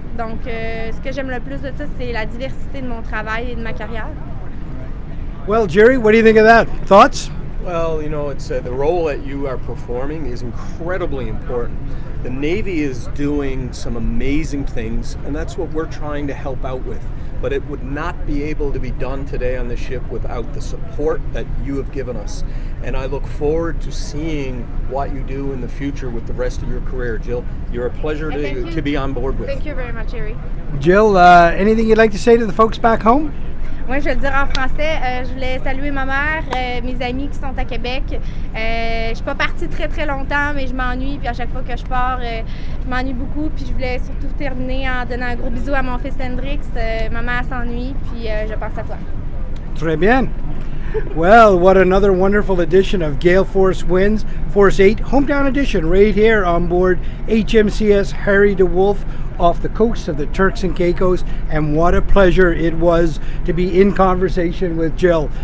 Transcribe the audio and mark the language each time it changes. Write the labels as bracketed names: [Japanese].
[French] Donc ce que j'aime le plus de ça, c'est la diversité de mon travail et de ma carrière. [English] Well, Jerry, what do you think of that? Thoughts? Well, you know, it's the role that you are performing is incredibly important. The Navy is doing some amazing things, and that's what we're trying to help out with. But it would not be able to be done today on the ship without the support that you have given us. And I look forward to seeing what you do in the future with the rest of your career, Jill. You're a pleasure to be on board with. Thank you very much, Harry. Jill, anything you'd like to say to the folks back home? [French] Moi, je vais le dire en français. Je voulais saluer ma mère, mes amis qui sont à Québec. Je suis pas partie très très longtemps, mais je m'ennuie. Puis à chaque fois que je pars, je m'ennuie beaucoup. Puis je voulais surtout terminer en donnant un gros bisou à mon fils Hendrix. Maman s'ennuie, puis je pense à toi. Très bien. [English] Well, what another wonderful edition of Gale Force Winds, Force 8 Hometown Edition, right here on board HMCS Harry DeWolf off the coast of the Turks and Caicos. And what a pleasure it was to be in conversation with Jill.